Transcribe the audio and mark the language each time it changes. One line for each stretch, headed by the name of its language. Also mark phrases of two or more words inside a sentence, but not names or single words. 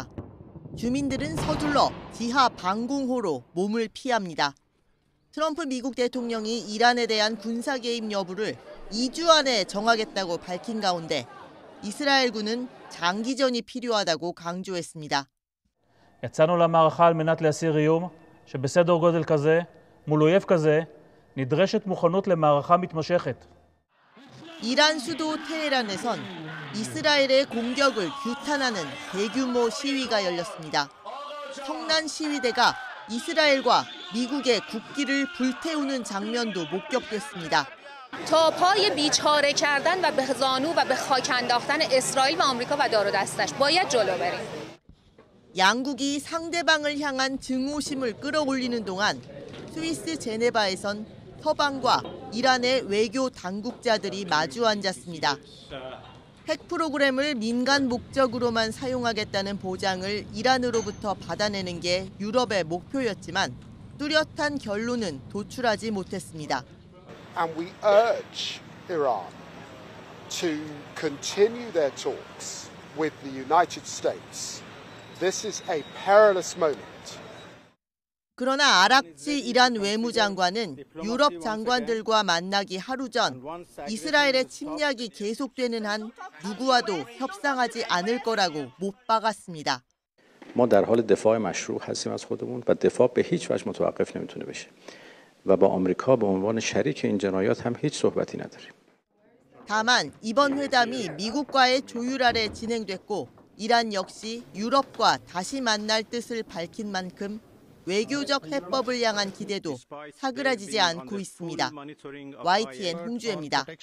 Korean: 주민들은 서둘러 지하 방공호로 몸을 피합니다. 트럼프 미국 대통령이 이란에 대한 군사 개입 여부를 2주 안에 정하겠다고 밝힌 가운데 이스라엘군은 장기전이 필요하다고 강조했습니다.
Hebrew: יצאנו למערכה על מנת להסיר איום שבסדר גודל כזה מול אויב כזה נדרשת מוכנות למערכה מתמשכת.
Korean: 이란 수도 테헤란에선 이스라엘의 공격을 규탄하는 대규모 시위가 열렸습니다. 성난 시위대가 이스라엘과 미국의 국기를 불태우는 장면도 목격됐습니다.
Persian: تا پای بیچاره کردن و به زانو و به خاک انداختن اسرائیل و آمریکا و دار و دستش باید جلو بریم.
Korean: 양국이 상대방을 향한 증오심을 끌어올리는 동안 스위스 제네바에선 서방과 이란의 외교 당국자들이 마주 앉았습니다. 핵 프로그램을 민간 목적으로만 사용하겠다는 보장을 이란으로부터 받아내는 게 유럽의 목표였지만 뚜렷한 결론은 도출하지 못했습니다.
English: And we urge Iran to continue their talks with the United States. This is a perilous moment.
Korean: 그러나 아락치 이란 외무장관은 유럽 장관들과 만나기 하루 전 이스라엘의 침략이 계속되는 한 누구와도 협상하지 않을 거라고 못 박았습니다.
Persian: ما در حال دفاع مشروع هستیم از خودمون و دفاع به هیچ وجه متوقف نمیتونه بشه و با آمریکا به عنوان شریک این جنایات هم هیچ صحبتی نداریم.
Korean: 다만 이번 회담이 미국과의 조율 아래 진행됐고 이란 역시 유럽과 다시 만날 뜻을 밝힌 만큼 외교적 해법을 향한 기대도 사그라지지 않고 있습니다. YTN 홍주혜입니다.